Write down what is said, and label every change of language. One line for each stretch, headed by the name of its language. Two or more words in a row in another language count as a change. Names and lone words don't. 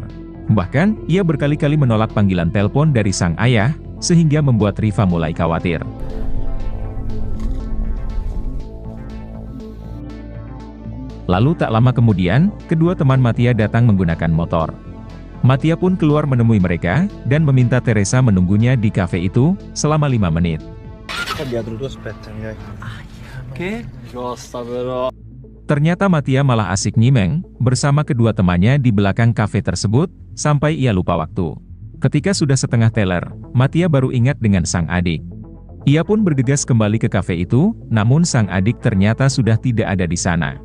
Indonesian: Bahkan, ia berkali-kali menolak panggilan telepon dari sang ayah, sehingga membuat Riva mulai khawatir. Lalu tak lama kemudian, kedua teman Mattia datang menggunakan motor. Mattia pun keluar menemui mereka, dan meminta Teresa menunggunya di kafe itu, selama 5 menit.
Italian: Dietro tu aspettami, dai. Che? Costa però.
Indonesian: Ternyata Mattia malah asik nyimeng, bersama kedua temannya di belakang kafe tersebut, sampai ia lupa waktu. Ketika sudah setengah teler, Mattia baru ingat dengan sang adik. Ia pun bergegas kembali ke kafe itu, namun sang adik ternyata sudah tidak ada di sana.